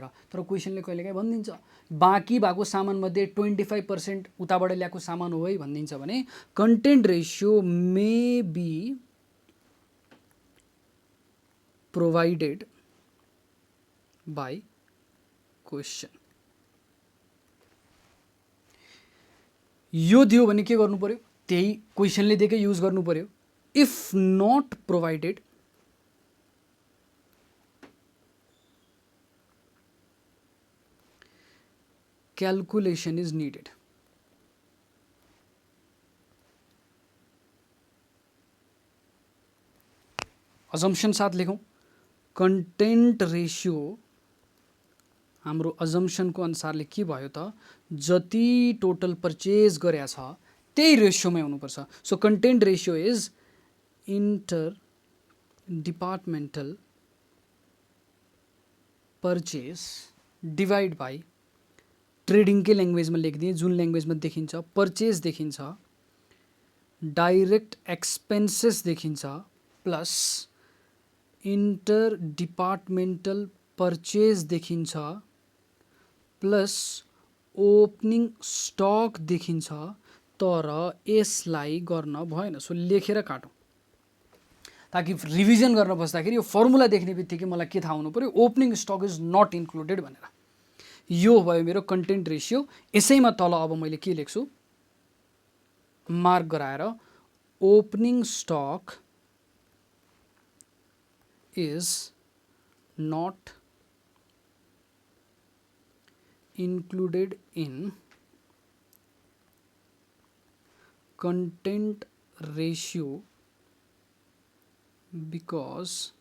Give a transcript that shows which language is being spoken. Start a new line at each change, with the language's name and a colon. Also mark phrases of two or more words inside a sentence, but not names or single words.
Nepali: तर क्वेसनले कहिलेकाहीँ भनिदिन्छ बाँकी भएको सामानमध्ये 25% उताबाट ल्याएको सामान हो है भनिदिन्छ भने
English: content ratio may be provided by question.
Nepali: यो दियो भने के गर्नु पर्यो? त्यही क्वेसनले दिएकै युज गर्नु पर्यो।
English: if not provided calculation is needed।
Nepali: assumption साथ लेखौँ,
English: content ratio
Nepali: हाम्रो assumption को अनुसारले के भयो त? जति
English: total purchase
Nepali: गरेको छ त्यही रेशियोमै हुनुपर्छ।
English: so content ratio is inter departmental purchase divide by trading
Nepali: के ल्याङ्ग्वेजमा लेखिदिएँ, जुन ल्याङ्ग्वेजमा देखिन्छ परचेज देखिन्छ,
English: direct expenses
Nepali: देखिन्छ,
English: plus inter departmental purchase
Nepali: देखिन्छ,
English: plus opening stock
Nepali: देखिन्छ। तर यसलाई गर्न भएन। सो लेखेर काटौँ ताकि रिभिजन गर्न बस्दाखेरि यो फर्मुला देख्ने बित्तिकै मलाई के थाहा हुनु पर्यो?
English: opening stock is not included
Nepali: भनेर। यो भयो मेरो
English: content ratio.
Nepali: यसैमा तल अब मैले के लेख्छु? मार्क गराएर
English: opening stock is not included in content ratio because